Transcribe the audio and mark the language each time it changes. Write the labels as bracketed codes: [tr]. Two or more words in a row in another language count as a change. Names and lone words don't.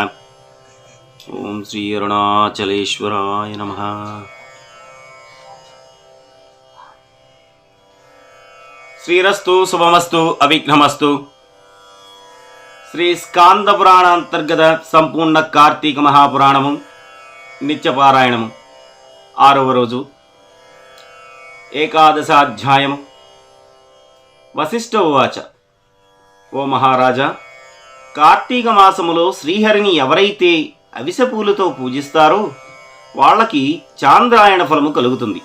[sa] ओं श्री अरुणाचलेश्वराय नमः। श्रीरस्तु शुभमस्तु अविघ्नमस्तु। [te] श्री स्कांद पुराण अंतर्गत संपूर्ण कार्तीक महापुराणము నిత్యపారాయణము 6వ రోజు ఏకాదశాధ్యాయము। వశిష్ఠ ఉవాచ, ఓ మహారాజా, కార్తీక మాసములో శ్రీహరిని ఎవరైతే అవిసెపూలతో పూజిస్తారో వాళ్ళకి చాంద్రాయణ ఫలము కలుగుతుంది.